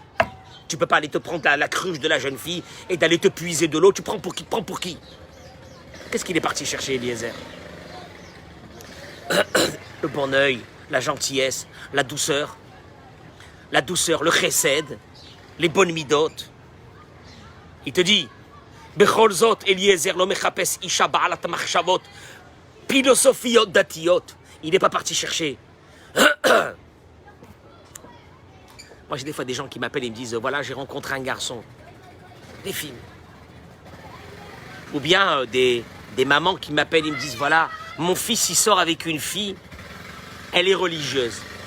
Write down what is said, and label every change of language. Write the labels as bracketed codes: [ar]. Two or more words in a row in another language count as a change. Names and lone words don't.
[fr] Tu peux pas aller te prendre la cruche de la jeune fille et d'aller te puiser de l'eau. Tu prends pour qui? Tu prends pour qui? Qu'est-ce qu'il est parti chercher, Eliezer? Le bon œil, la gentillesse, la douceur, le chesed, les bonnes midotes. Il te dit, [he] בכל זאת, Eliezer, לא מחפש אשה בעלת מחשבות, פילוסופיות דתיות. [fr] Il n'est pas parti chercher. Moi, j'ai des fois des gens qui m'appellent et me disent, voilà, j'ai rencontré un garçon. Des films. Ou bien des mamans qui m'appellent et me disent, voilà, mon fils, il sort avec une fille, elle est religieuse.